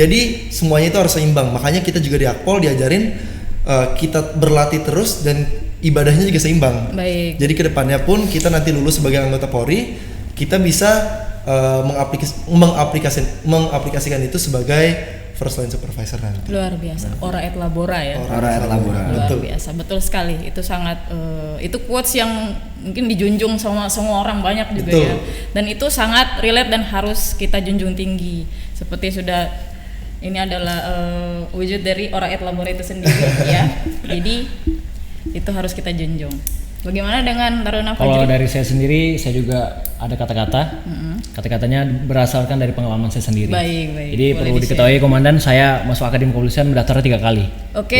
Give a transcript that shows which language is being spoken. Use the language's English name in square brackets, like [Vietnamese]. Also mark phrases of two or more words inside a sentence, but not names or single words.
[Indonesian] Jadi semuanya itu harus seimbang. Makanya kita juga di Akpol diajarin kita berlatih terus dan ibadahnya juga seimbang. Baik. Jadi kedepannya pun kita nanti lulus sebagai anggota Polri, kita bisa mengaplikasikan itu sebagai [English] first line supervisor [Indonesian] nanti. Luar biasa. [Latin] Ora et labora ya. Ora et labora. [Indonesian] Luar Betul. biasa, betul sekali. Itu sangat itu quotes yang mungkin dijunjung sama semua orang banyak juga Betul. ya. Dan itu sangat relate dan harus kita junjung tinggi. Seperti sudah ini adalah wujud dari [Latin] ora et labora [Indonesian] itu sendiri ya. Jadi itu harus kita junjung. Bagaimana dengan Taruna Kalau Fajri? dari saya sendiri, saya juga ada kata-kata. Kata-katanya berasalkan dari pengalaman saya sendiri. Baik, baik. Jadi Boleh perlu di-share. diketahui komandan, saya masuk akademi kepolisian mendaftar 3 kali. Oke,